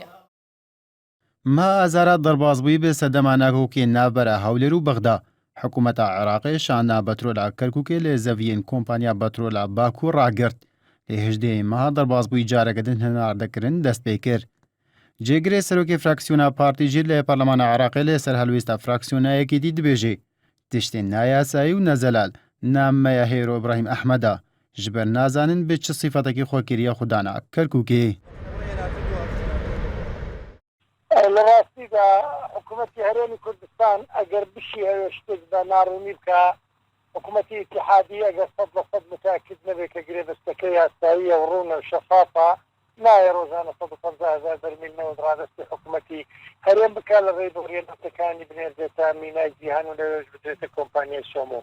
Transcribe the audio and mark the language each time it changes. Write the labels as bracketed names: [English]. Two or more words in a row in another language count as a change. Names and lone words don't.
[Kurdish] ما ئازارە دەربازبووی بێ سەردەما ناکۆکێ ناوبەرە هەولێر و بەغدا حکوومەتە عێراقی شاننا بەترۆلا کەرکووکێ لێ زەڤیین کۆمپانیا بەترۆلا باکوور ڕاگرت لێ هێژدەیە مەها دەربازبووی جارەکەدن هەناردەکردن دەست پێ کرد. جێگرێ سەرۆکی فراکسیۆنا پارتیژیر لێ پەرلەمانە عێراقی لێ سەر هەلوێستا فراکسیۆنایەکێتی دبێژێ تشتێن نایاسایی و نەزەلال نامەیە هێرۆ ئیبراهیم ئەحمەدا ji ber nazanin bê çi sîfetekî xwekiriya xwedana Kerkûkê. [Central Kurdish] لە ڕاستیدا حکوومەتی هەرێمی کوردستان ئەگەر بشی هەیە شتێک بە ناڕوونی بکە حکوومەتی اتحادی ئەگەر 100% متاکد نەبێت کە گرێبەستەکەی یاساییە و ڕوونە و شەفافە نایە ڕۆژانە 150 هزار بەرمیل نەوەت ڕادستی حکوومەتی هەرێم بکە لە ڕێی بڕێنەتەکانی بنێردێتە مینای جیهان و لەوێژ بدرێتە کۆمپانیای سۆمۆ.